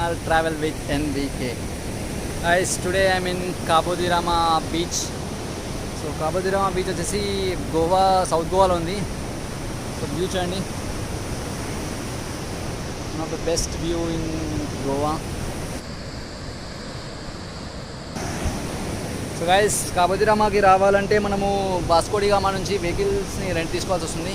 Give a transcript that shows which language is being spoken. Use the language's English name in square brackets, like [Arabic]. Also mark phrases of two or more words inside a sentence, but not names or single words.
[English] travel with NVK. Guys, today I'm in Cabo de Rama beach. [Telugu] So Cabo de Rama beach వచ్చేసి గోవా సౌత్ గోవాలో ఉంది. [English] so view చూడండి, one of the best view in Goa. so guys, [Telugu] కాబో ది రామాకి రావాలంటే మనము వాస్కో డి గామా నుంచి [English] vehiclesని rent [Telugu] తీసుకోవాల్సి వస్తుంది.